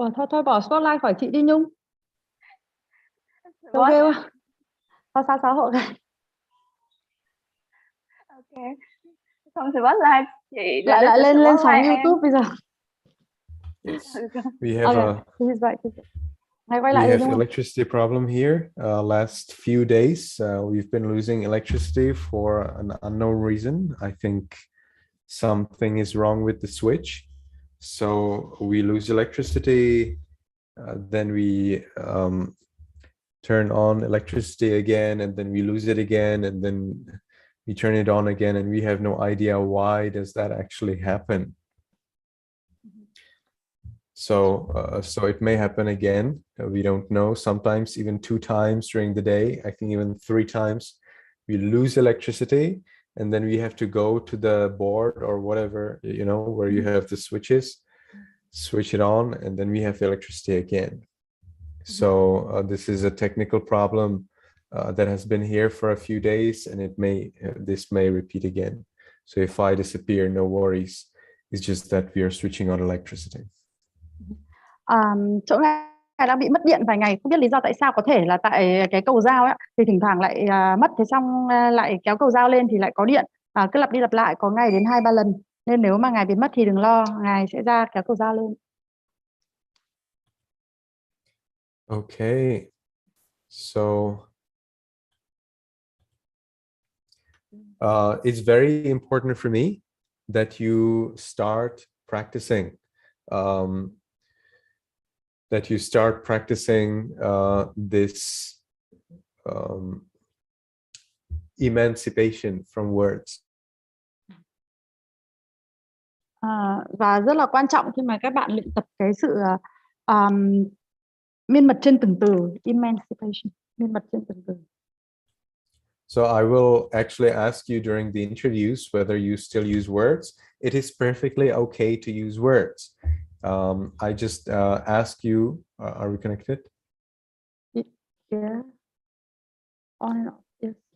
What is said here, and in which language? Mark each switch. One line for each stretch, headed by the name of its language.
Vietnamese: Thôi bỏ spotlight khỏi chị đi Nhung. Đâu ghê quá. Sao xã hội này. Ok. Không thì bắt like chị lại lên sóng YouTube bây giờ.
English: Yes. We have we have electricity problem here. Last few days, we've been losing electricity for an unknown reason. I think something is wrong with the switch. So we lose electricity, then we turn on electricity again, and then we lose it again, and then we turn it on again, and we have no idea why does that actually happen. So it may happen again. We don't know. Sometimes even 2 times during the day. I think even 3 times we lose electricity, and then we have to go to the board or whatever, you know, where you have the switches, switch it on, and then we have electricity again. So this is a technical problem that has been here for a few days, and this may repeat again. So if I disappear, no worries. It's just that we are switching on electricity.
Vietnamese: Chỗ này đang bị mất điện vài ngày, không biết lý do tại sao, có thể là tại cái cầu dao ấy, thì thỉnh thoảng lại mất, thế xong lại kéo cầu dao lên thì lại có điện, cứ lặp đi lặp lại, có ngày đến 2-3 lần, nên nếu mà ngài bị mất thì đừng lo, ngài sẽ ra kéo cầu dao lên.
English: Okay, so it's very important for me that you start practicing. That you start practicing this emancipation from words.
Vietnamese: Và rất là quan trọng khi mà các bạn luyện tập cái sự miên mật trên từng từ, emancipation, miên mật trên từng từ.
English: So I will actually ask you during the introduce whether you still use words. It is perfectly okay to use words. I just ask you, are we connected? Yeah. On and off, yes.